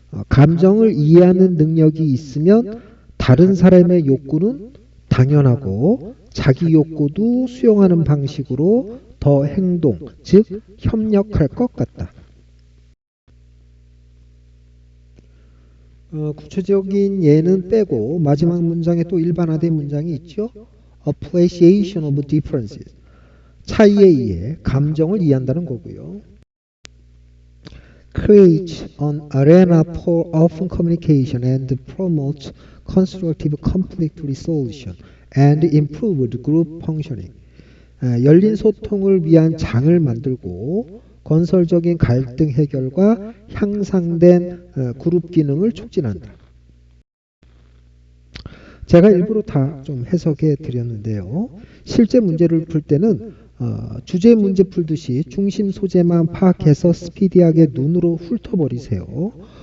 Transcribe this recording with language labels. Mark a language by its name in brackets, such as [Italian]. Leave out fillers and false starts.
[Korean] 감정을 이해하는 능력이 있으면 다른 사람의 욕구는 당연하고 자기 욕구도 수용하는 방식으로 더 행동, 즉 협력할 것 같다. 구체적인 예는 빼고 마지막 문장에 또 일반화된 문장이 있죠. [English] Appreciation of differences, [Korean] 차이에 의해 감정을 이해한다는 거고요. [English] Create an arena for open communication and promote constructive conflict resolution and improved group functioning. [Korean] 열린 소통을 위한 장을 만들고 건설적인 갈등 해결과 향상된 그룹 기능을 촉진한다. 제가 일부러 다 좀 해석해 드렸는데요. 실제 문제를 풀 때는 주제 문제 풀듯이 중심 소재만 파악해서 스피디하게 눈으로 훑어버리세요.